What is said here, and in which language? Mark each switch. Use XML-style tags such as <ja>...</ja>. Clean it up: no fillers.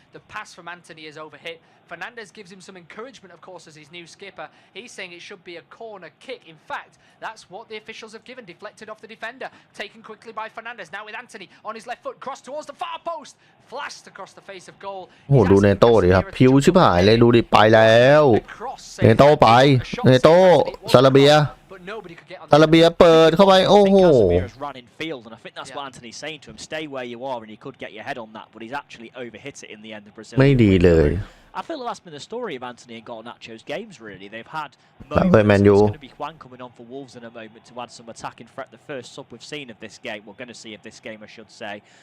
<en>The pass from Anthony is overhit. Fernandes gives him some encouragement, of course, as his new skipper. He's saying it should be a corner kick. In fact, that's what the officials have given. Deflected off the defender. Taken quickly by Fernandes. Now with Anthony on his left foot. Cross towards the far post. Flashed across the face of goal.</en> <th>โอ้โหดูเนโต้ดิครับผิวชิบหายเลยดูดิไปแล้วเนโต้ไปเนโต้ซาลาเบียซาลาเบียเปิดเข้าไปโอ้โห</th> <en>ran in field, and I think that's what Anthony's saying to him. Stay where you are, and you could get your head on that, but he's actually overhit it in the end of Brazil.</en> <th>ไม่ดีเลย</th> <en>I feel that's been the story of Anthony and Garnacho's games, really. They've had moments. It's going to be Juan coming on for Wolves in a moment to add some attacking threat. The first sub we've seen of this game. We're going to see of this game, I should say.</en>